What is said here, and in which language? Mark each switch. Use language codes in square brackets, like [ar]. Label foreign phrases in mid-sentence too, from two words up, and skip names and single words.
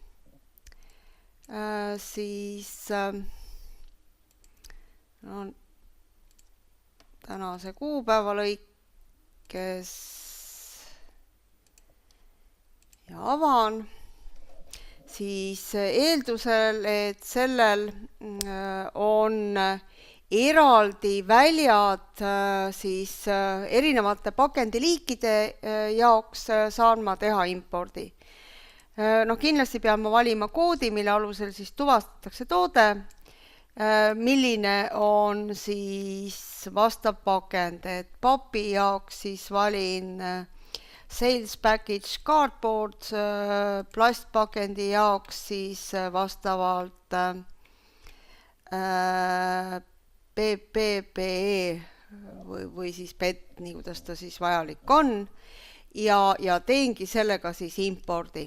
[et] siis tänase kuupäeva lõikes ja avan, siis eeldusel, et sellel on eraldi väljad siis erinevate pakendiliikide jaoks saan ma teha impordi. Kindlasti pean ma valima koodi, mille alusel siis tuvastatakse toode, milline on siis vastav pakend, et papi jaoks siis valin [en] sales package cardboard, [et] plastpakendi jaoks siis vastavalt PPE või siis PET, nii kuidas ta siis vajalik on, ja teengi sellega siis impordi.